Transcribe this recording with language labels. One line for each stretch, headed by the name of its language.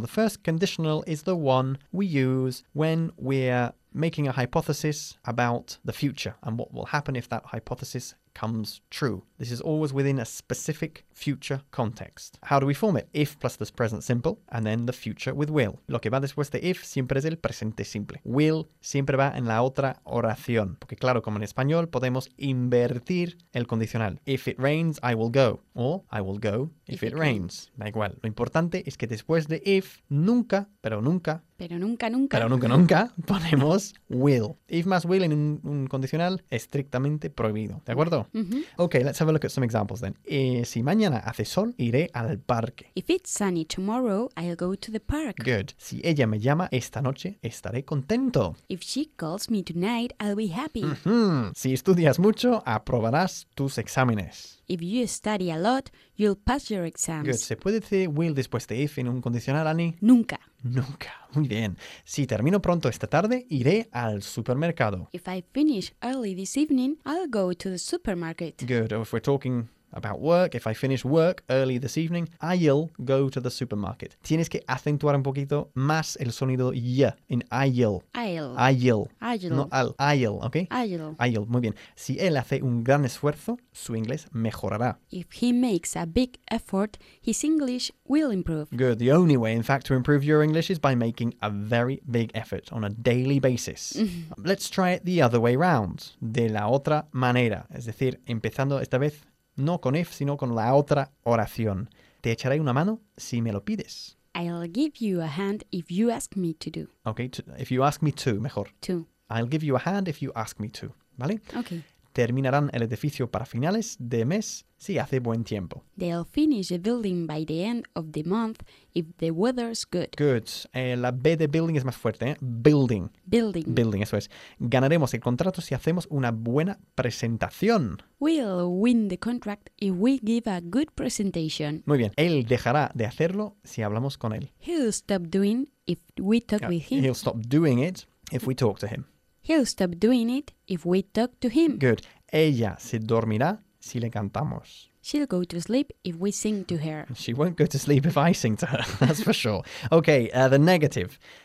English: The first conditional is the one we use when we're making a hypothesis about the future and what will happen if that hypothesis comes true. This is always within a specific future context. How do we form it? If plus this present simple, and then the future with will.
Spanish: Lo que va después de if siempre es el presente simple. Will siempre va en la otra oración. Porque claro, como en español, podemos invertir el condicional.
English: If it rains, I will go. Or I will go if it rains.
Spanish: Da igual. Lo importante es que después de if, nunca, pero nunca, Pero nunca, ponemos will. If más will en un condicional, estrictamente prohibido. ¿De acuerdo? Mm-hmm.
English: Okay, let's have a look at some examples then.
Spanish: Si mañana hace sol, iré al parque.
English: If it's sunny tomorrow, I'll go to the park. Good.
Spanish: Si ella me llama esta noche, estaré contento.
English: If she calls me tonight, I'll be happy.
Spanish: Mm-hmm. Si estudias mucho, aprobarás tus exámenes.
English: If you study a lot, you'll pass your exams. Good.
Spanish: ¿Se puede decir will después de if en un condicional, Annie? Nunca. Nunca. Muy bien. Si termino pronto esta tarde, iré al supermercado.
English: If I finish early this evening, I'll go to the supermarket. Good. Or if we're talking about work, if I finish work early this evening, I'll go to the supermarket.
Spanish: Tienes que acentuar un poquito más el sonido y en I'll.
English: I'll.
Spanish: No al. I'll, ¿ok?
English: I'll.
Spanish: Muy bien. Si él hace un gran esfuerzo, su inglés mejorará.
English: If he makes a big effort, his English will improve. Good. The only way, in fact, to improve your English is by making a very big effort on a daily basis. Let's try it the other way round.
Spanish: De la otra manera. Es decir, empezando esta vez no con if, sino con la otra oración. Te echaré una mano si me lo pides.
English: I'll give you a hand if you ask me to do. Okay, if you ask me to, mejor. To. I'll give you a hand if you ask me to.
Spanish: ¿Vale?
English: Okay.
Spanish: Terminarán el edificio para finales de mes si hace buen tiempo.
English: They'll finish the building by the end of the month if the weather's good. Good.
Spanish: La B de building es más fuerte, ¿eh?
English: Building. Building.
Spanish: Building, eso es. Ganaremos el contrato si hacemos una buena presentación.
English: We'll win the contract if we give a good presentation.
Spanish: Muy bien. Él dejará de hacerlo si hablamos con él.
English: He'll stop doing if we talk with him. He'll stop doing it if we talk to him. He'll stop doing it if we talk to him.
Spanish: Good. Ella se dormirá si le cantamos.
English: She'll go to sleep if we sing to her. She won't go to sleep if I sing to her, that's for sure. Okay, the negative.